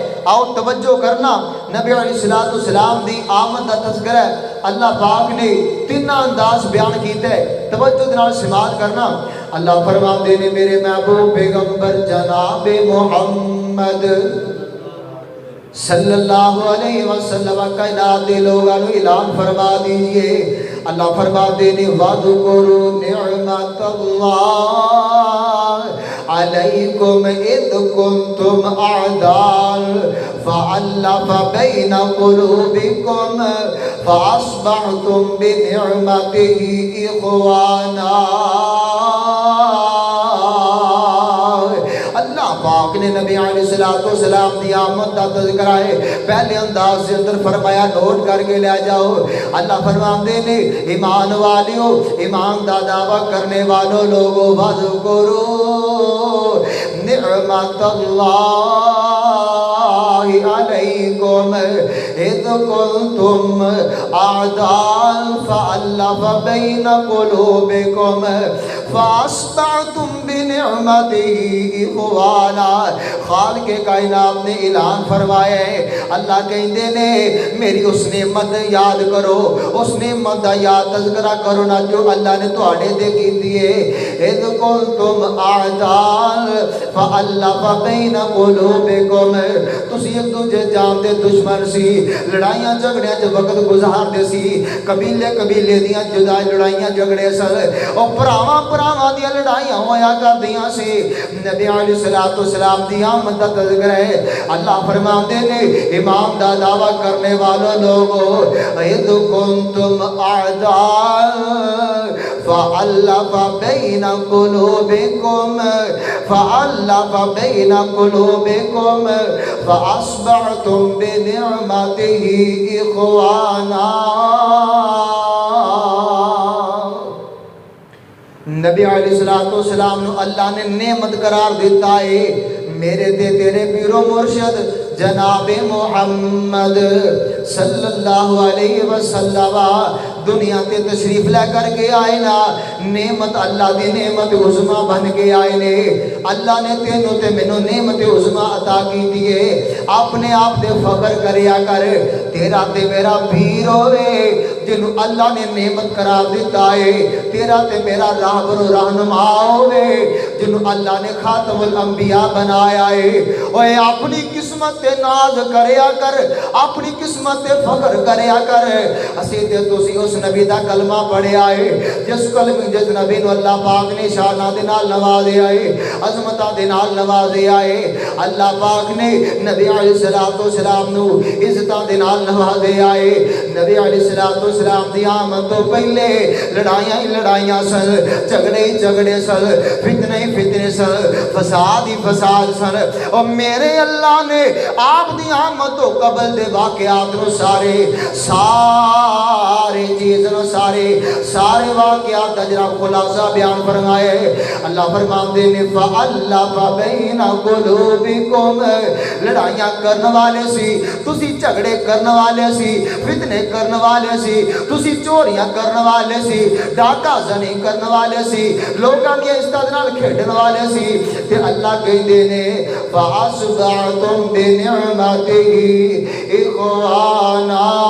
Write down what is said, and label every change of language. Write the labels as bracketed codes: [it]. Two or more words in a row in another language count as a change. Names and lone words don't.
[pa] آؤ توجہ کرنا، نبی علیہ السلام دی آمد دا تذکرہ اللہ پاک نے 3 انداز بیان کیتا ہے، توجہ دنال سماعت کرنا۔ [ur] اللہ فرماتے نے میرے محبوب پیغمبر جناب محمد صلی اللہ علیہ وسلم کائنات لوگوں اعلان فرما دیجئے۔ [pa] اللہ فرماتے نے [ar] وَاذْكُرُوا نِعْمَةَ اللَّهِ عَلَيْكُمْ إِذْ كُنْتُمْ أَعْدَاءً فَأَلَّفَ بَيْنَ قُلُوبِكُمْ فَأَصْبَحْتُمْ بِنِعْمَتِهِ إِخْوَانًا۔ [pa] اللہ پاک نے نبی علیہ السلام دی آمد دا تذکرہ ہے پہلے انداز سے اندر فرمایا، نوٹ کر کے لے جاؤ۔ اللہ فرماتے نے ایمان والیو، ایمان دا دعویٰ کرنے والوں لوگوں، [ar] وَاذْكُرُوا نِعْمَةَ اللَّهِ عَلَيْكُمْ إِذْ كُنْتُمْ أَعْدَاءً فَأَلَّفَ بَيْنَ قُلُوبِكُمْ فَأَصْبَحْتُمْ بِنِعْمَتِهِ إِخْوَانًا۔ [pa] خالق کائنات نے اعلان فرمایا ہے، اللہ کہندے نے میری اس نعمت یاد کرو، اس نعمت دا یاد تذکرہ کرو نا جو اللہ نے تواڈے تے کیتی ہے۔ [ar] اذ کنتم اعداء فالف بین قلوبکم [pa] تسی ایک دوجے جانتے دشمن سی لڑائیاں جھگڑیاں چ وقت گزار دے سی قبیلے قبیلے دیاں جدا لڑائیاں جھگڑے سن او پراواں پراواں دیاں لڑائیاں ہویا کردیاں سی نبی علیہ الصلوۃ والسلام دی آمد دا تذکرہ ہے اللہ فرماتے نے امام دا دعویٰ کرنے والوں لوگوں [ar] اذ کنتم اعداء فألف بین قلوبکم فأصبحتم بنعمته اخوانا [pa] نبی علیہ السلام نے اللہ نے نعمت قرار دیتا ہے میرے دے تیرے پیر و مرشد جناب محمد صلی اللہ علیہ وسلم دنیا تے تشریف لے کر کے آئے نا نعمت اللہ دی نعمت عظمہ بن کے آئے نے اللہ نے تینوں تے مینوں نعمت عظمہ عطا کی دیے اپنے آپ دے فخر کریا کر تیرا تے میرا پیر ہوئے جنہوں اللہ نے نعمت قرار دیتا ہے تیرا تے میرا راہبر و رہنما ہوئے جنہوں اللہ نے خاتم الانبیاء بنایا ہے اوے اپنی قسمت تے ناز کریا کر اپنی قسمت تے فخر کریا کر اسی تے تسی اس نبی دا کلمہ پڑھیا ہے جس نبی نو اللہ پاک نے شانہ دے نال نوازیا ہے عظمتہ دے نال نوازیا ہے اللہ پاک نے نبی علیہ السلام نو عزتہ دے نال نوازیا ہے نبی علیہ السلام دی آمد تو پہلے لڑائیاں ہی لڑائیاں سن جھگڑے ہی جھگڑے سن فتنے ہی فتنے سن فساد ہی فساد سن اور میرے اللہ نے آپ دی آمد تو قبل دے واقعات نو سارے چیزوں سارے واقعات دا جناب خلاصہ بیان فرمائے اللہ فرماندے نے فَأَلَّفَ [ar] بَيْنَ قُلُوبِكُمْ [pa] لڑائیاں کرنے والے سی تسی جھگڑے کرنے والے سی فتنے کرنے والے سی تسی چوریاں کرنے والے سی ڈاکہ زنی کرنے والے سی لوگاں دی عزت نال کھیڈن والے سی تے اللہ کہندے نے [ar] فَأَصْبَحْتُمْ بِنِعْمَتِهِ اِخْوَانًا